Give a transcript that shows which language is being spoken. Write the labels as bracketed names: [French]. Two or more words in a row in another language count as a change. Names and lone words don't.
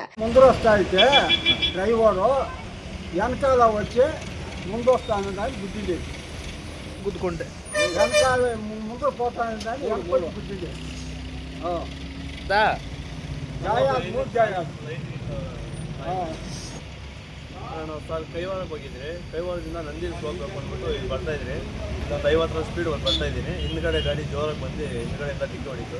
[Telugu] ముందరొస్తా అయితే డ్రైవరు వెనకాల వచ్చి ముందొస్తాను దాన్ని గుద్దుకుంటే వెనకాల ముందర పోతాను దాన్ని వెనకాల గుద్దింది. [Kannada] ನಾನು ಕೈವಾರಕ್ಕೆ ಹೋಗಿದ್ದೆ. ಕೈವಾರದಿಂದ ನಂದಿಲ್ಸ್ ಹೋಗ್ಬೇಕು ಅಂದ್ಬಿಟ್ಟು ಇಲ್ಲಿ ಬರ್ತಾ ಇದ್ದೀನಿ. ಒಂದು 50 ಸ್ಪೀಡ್ ಒಂದು ಬರ್ತಾ ಇದ್ದೀನಿ. ಹಿಂದ್ಗಡೆ ಗಾಡಿ ಜೋರಾಗಿ ಬಂದು ಹಿಂದ್ಗಡೆಯಿಂದ ಡಿಕ್ಕಿ ಹೊಡಿತು.